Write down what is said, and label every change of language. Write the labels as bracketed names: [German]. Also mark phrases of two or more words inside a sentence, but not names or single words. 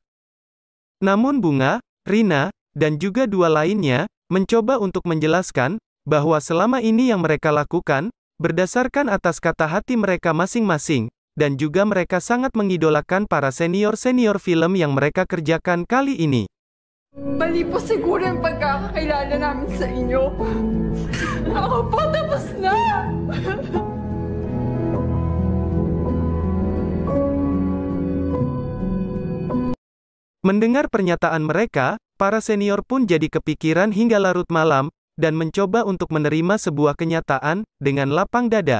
[Indonesian] Namun Bunga, Rina, dan juga dua lainnya, mencoba untuk menjelaskan, bahwa selama ini yang mereka lakukan, berdasarkan atas kata hati mereka masing-masing, dan juga mereka sangat mengidolakan para senior-senior film yang mereka kerjakan kali ini. [Filipino] Mali po siguro yung pagkakakilala namin sa inyo. Ako po, tapos na! [Indonesian] Mendengar pernyataan mereka, para senior pun jadi kepikiran hingga larut malam, dan mencoba untuk menerima sebuah kenyataan, dengan lapang dada.